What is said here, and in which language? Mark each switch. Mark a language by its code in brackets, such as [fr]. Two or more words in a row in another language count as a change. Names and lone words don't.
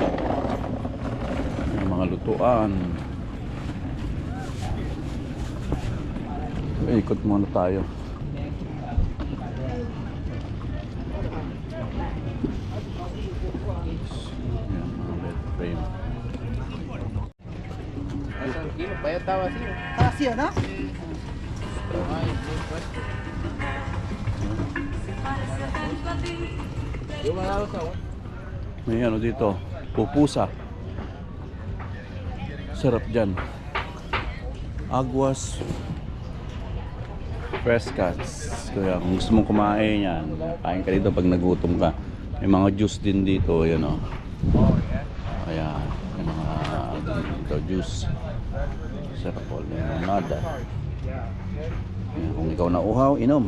[tl] Mga lutuan. Ikot muna tayo. Yan, mga [en] bed frame. [es] Tranquilo, vaya está vacío. Está vacío, ¿no? Ay, qué fuerte. Yo me he dado sabor. [tl] May ano dito, pupusa. Sarap dyan. [es] Aguas frescas. [tl] Kaya kung gusto mong kumain yan, kain ka dito pag nagutom ka. May mga juice din dito, yan o. Kaya, may mga dito, juice. Sarap po, limonada. Ayan, kung ikaw na uhaw, inom.